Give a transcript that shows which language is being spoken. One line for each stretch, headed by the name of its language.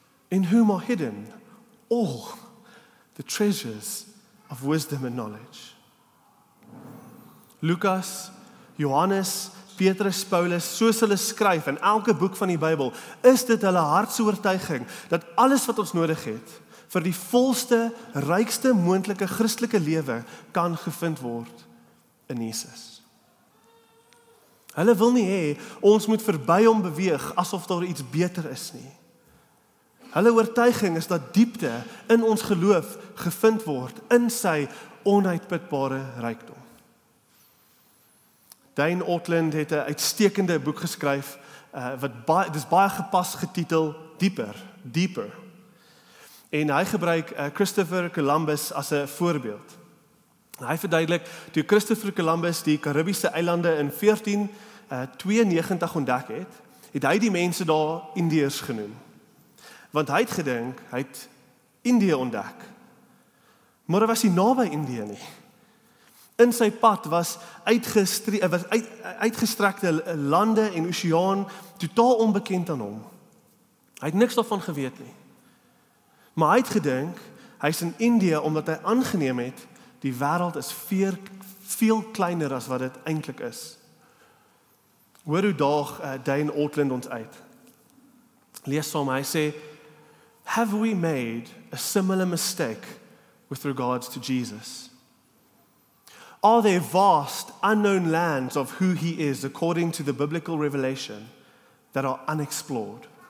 English: In whom are hidden all the treasures of wisdom and knowledge. Lukas, Johannes,
Afrikaans: Petrus, Paulus, soos hulle skryf in elke boek van die Bybel, is dit hulle hartsoortuiging dat alles wat ons nodig het vir die volste, rykste moontlike Christelike lewe kan gevind word in Jesus. Hulle wil nie hê ons moet verby hom beweeg asof daar iets beter is nie. Hulle oortuiging is dat diepte in ons geloof gevind word in sy onuitputbare rykdom. Dane Ortland het 'n uitstekende boek geskryf dis baie gepas getitel Deeper. En hy gebruik Christopher Columbus as 'n voorbeeld. Hy verduidelik toe Christopher Columbus die Karibiese eilande in 1492 ontdek het hy die mense daar Indiërs genoem. Want hy het gedink hy het Indië ontdek. Maar hy was nie naby Indië nie. In sy pad was uitgestrekte lande en oseaan totaal onbekend aan hom. Hy het niks daarvan geweet nie. Maar hy het gedink hy's in Indië omdat hy aangeneem het die wêreld is veel kleiner as wat dit eintlik is. Hoor hoe daag Dane Ortland ons uit. Lees saam, hy sê,
English: have we made a similar mistake with regards to Jesus? Are there vast, unknown lands of who he is according to the biblical revelation that are unexplored?